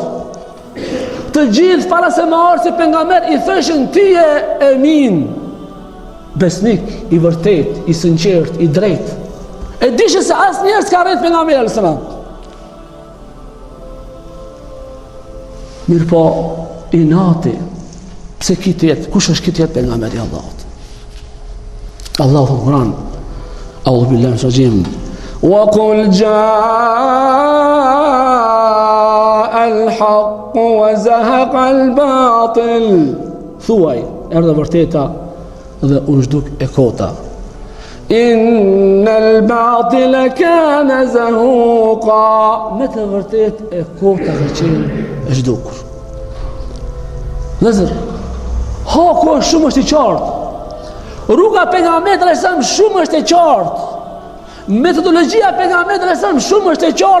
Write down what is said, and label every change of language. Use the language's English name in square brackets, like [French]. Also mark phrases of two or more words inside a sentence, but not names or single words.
[Albanian] Të gjithë para se më ardhi pejgamber i thëshin ti je emin, besnik i vërtet, i sinqert, i drejt. E dishin se asnjëherë s'ka rrit pejgamberi [Arabic] صلى الله عليه وسلم. [Albanian] Mirë po, inati, pse kitet, kush është kitet pejgamberi i Allahut? Allahu në Kur'an, [Arabic] أعوذ بالله من الرجيم, وقل جاء الحق وزهق الباطل. [Albanian] Thuaj, erdha vërteta dhe u zhduk e kota. [Arabic] إن الباطل كان زهوقا. [Albanian] Me të vërtet e kota ka qenë e zhdukur. Vëllezër, haku shumë është i qartë. Rruga pejgamberit sallallahu shumë është e qartë. Metodologjia pejgamberit sallallahu shumë është e qartë.